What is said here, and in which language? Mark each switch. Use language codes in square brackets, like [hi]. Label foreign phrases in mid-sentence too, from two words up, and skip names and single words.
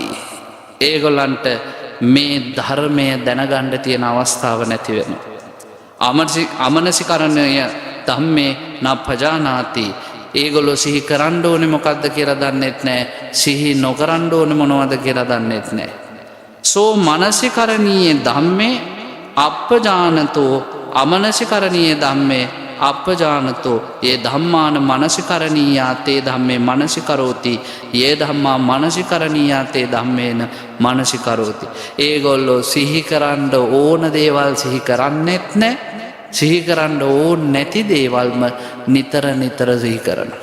[si] ඒගොල්ලන්ට මේ ධර්මය දැනගන්න තියෙන අවස්ථාව නැති වෙනවා. [pi] අමනසිකරණය ධම්මේ නප්පජානාති. [si] ඒගොල්ලෝ සිහි කරන්න ඕනේ මොකද්ද කියලා දන්නෙත් නැහැ. සිහි නොකරන්න ඕනේ මොනවද කියලා දන්නෙත් නැහැ. [pi] සෝ මනසිකරණීය ධම්මේ අප්පජානතෝ අමනසිකරණීය ධම්මේ අප්පජානතෝ ඒ ධම්මාන මනසිකරණීයාතේ ධම්මේ මනසිකරෝති ඒ ධම්මා මනසිකරණීයාතේ ධම්මේන මනසිකරෝති. [si] ඒගොල්ලෝ සිහි කරන්න ඕන දේවල් සිහි කරන්නෙත් නැහැ. සිහි කරන්න ඕන නැති දේවල්ම නිතර නිතර සිහි කරනවා.